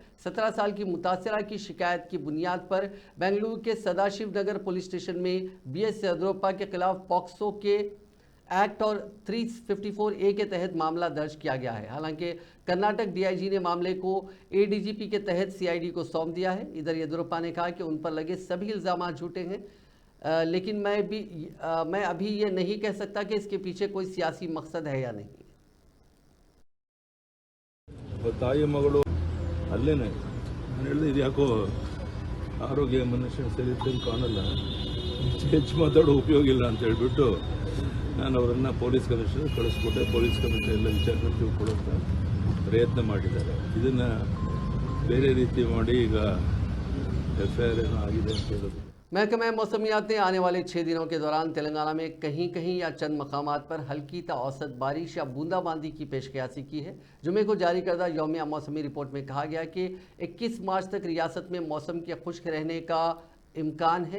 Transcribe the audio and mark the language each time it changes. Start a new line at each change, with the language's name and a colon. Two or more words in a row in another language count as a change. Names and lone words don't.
Urdu: 17 سال کی متاثرہ کی شکایت کی بنیاد پر بنگلورو کے سداشیو نگر پولیس اسٹیشن میں BS یدی یورپا کے خلاف پوکسو کے ایکٹ اور 354A کے تحت معاملہ درج کیا گیا ہے. حالانکہ کرناٹک DIG نے معاملے کو ADGP کے تحت CID کو سونپ دیا ہے. ادھر یدی یورپا نے کہا کہ ان پر لگے سبھی الزام جھوٹے ہیں، لیکن میں ابھی یہ نہیں کہہ سکتا کہ اس کے پیچھے کوئی سیاسی مقصد ہے یا نہیں.
Kannada: ತಾಯಿ ಮಗಳು ಅಲ್ಲೇನೆ ನಾನು ಹೇಳಿದೆ, ಇದು ಯಾಕೋ ಆರೋಗ್ಯ ಮನುಷ್ಯ ಸರಿ ಕಾಣಲ್ಲ, ಹೆಚ್ಚು ಮಾತಾಡೋ ಉಪಯೋಗ ಇಲ್ಲ ಅಂತ ಹೇಳ್ಬಿಟ್ಟು ನಾನು ಅವರನ್ನು
English: police commissioner
Kannada: ಕಳಿಸ್ಕೊಟ್ಟೆ.
English: police commissioner
Kannada: ಎಲ್ಲ ವಿಚಾರಣೆ ತಿಳ್ಕೊಳ್ಳೋಕೆ ಪ್ರಯತ್ನ ಮಾಡಿದ್ದಾರೆ. ಇದನ್ನು ಬೇರೆ ರೀತಿ ಮಾಡಿ ಈಗ FIR ಏನೋ ಆಗಿದೆ ಅಂತ ಹೇಳೋದು।
Urdu: محکمہ موسمیات نے آنے والے 6 دنوں کے دوران تلنگانہ میں کہیں کہیں یا چند مقامات پر ہلکی تا اوسط بارش یا بوندا باندی کی پیش قیاسی کی ہے. جمعے کو جاری کردہ یومیہ موسمی رپورٹ میں کہا گیا کہ 21 مارچ تک ریاست میں موسم کے خشک رہنے کا امکان ہے.